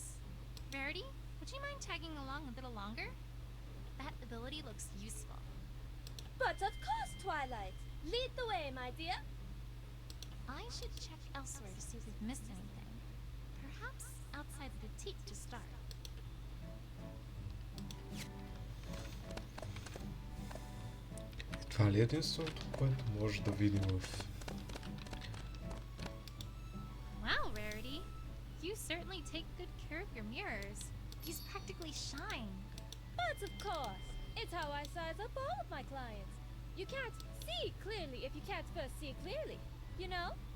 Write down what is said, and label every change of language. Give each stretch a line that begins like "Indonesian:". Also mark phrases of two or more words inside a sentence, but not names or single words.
English: Rarity, would you mind tagging along a little longer? That ability looks useful. But of course, Twilight. Lead the way, my dear. I should check elsewhere to see if we've missed anything. Perhaps outside the boutique to start.
Bulgarian: Това ли е единственото, което може да видим в...
English: Wow, Rarity. You certainly take good care of your mirrors. These practically shine. But of course, it's how I size up all of my clients. You can't see clearly if you can't first see clearly, you know?